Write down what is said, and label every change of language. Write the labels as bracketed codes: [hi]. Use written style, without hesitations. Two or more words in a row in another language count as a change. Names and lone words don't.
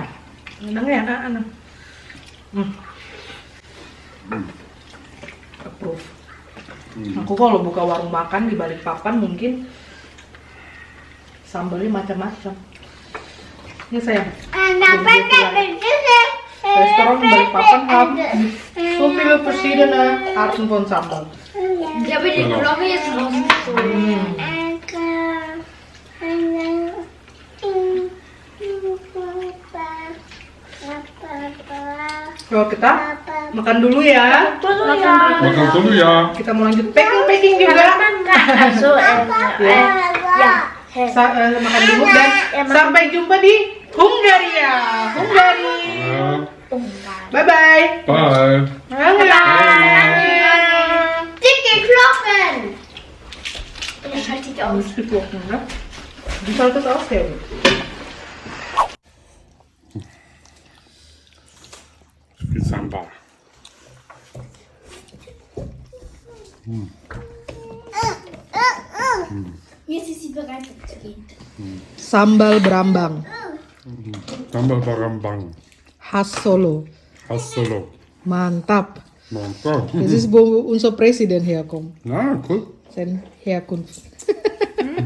[id] Enak ya, anak. Approve. Aku kalau buka warung makan di Balikpapan mungkin sambalnya macam-macam. Ini sayang. Anak [de] Restoran Balikpapan haben so viele verschiedene Arten von Sambal. Ich habe die Glocke jetzt rausgezogen. [id] Kalau kita makan dulu ya. Makan dulu ya. Kita mau lanjut packing juga. [de] Also, [id] Makan dulu dan sampai jumpa di Hungaria. Hungari. [en] Bye bye. [id] Bye. [de] Dicke Glocken! Ich schalte die aus. Wie soll das aussehen? Viel Sambal. Jetzt ist sie bereit zu gehen. [id] Sambal berambang Sambal Brambang. khas Solo. Khas Solo. Mantap. Mantap. [de] Das ist, wo unser Präsident herkommt. Na, cool. Sein Herkunft.